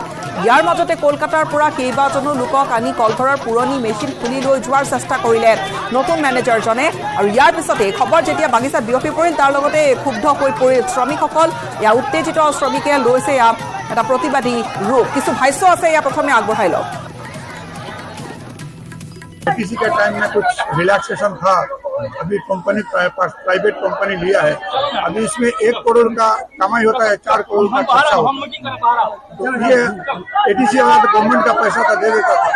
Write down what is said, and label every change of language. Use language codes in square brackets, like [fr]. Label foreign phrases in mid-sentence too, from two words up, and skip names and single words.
[as] ইয়াৰ মাজতে কলকাতাৰ পৰা কেইবাজনো লোকক আনি কলঘৰৰ পুৰণি মেচিন খুলি লৈ যোৱাৰ চেষ্টা কৰিলে নতুন মেনেজাৰজনে। আৰু ইয়াৰ পিছতে খবৰ যেতিয়া বাগিচাত বিয়পি পৰিল, তাৰ লগতে ক্ষুব্ধ হৈ পৰিল শ্ৰমিকসকল। উত্তেজিত শ্ৰমিকে লৈছে এটা প্ৰতিবাদী ৰূপ। কিছু ভাষ্য আছে, প্ৰথমে আগবঢ়াই লওক। [hi] किसी के टाइम में कुछ रिलैक्सेशन था, अभी कंपनी [en] private company [hi] लिया है, अभी इसमें 1 करोड़ का कमाई होता है, 4 करोड़ का खर्चा होता है। तो ये एटीसी वाला तो गवर्नमेंट का पैसा था, दे देता था।